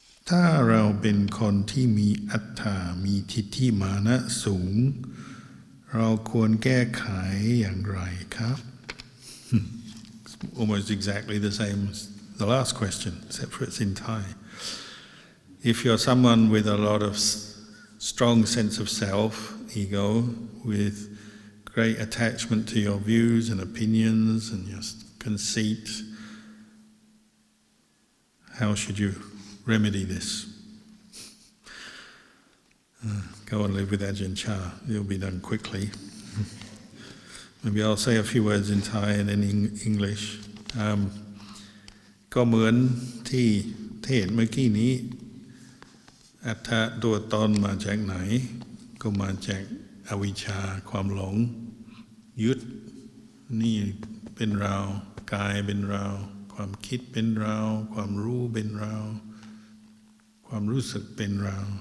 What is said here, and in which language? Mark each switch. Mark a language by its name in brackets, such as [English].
[Thai] ถ้าเราเป็นคนที่มีอัตตามีทิฏฐิมานะสูงเราควรแก้ไขอย่างไรครับ [English] Almost exactly the same as the last question, except for it's in Thai. If you're someone with a lot of strong sense of self, ego, with great attachment to your views and opinions and your conceit. How should you remedy this? Go and live with Ajahn Chah. It'll be done quickly. Maybe I'll say a few words in Thai and then in English. [Thai] ก็เหมือนที่เทศเมื่อกี้นี้อัตถะตัวตนมาจากไหนก็มาจากอวิชชาความหลงยึดนี่เป็นเรากายเป็นเราความคิดเป็นเราความรู้เป็นเราความรู้สึกเป็นเรา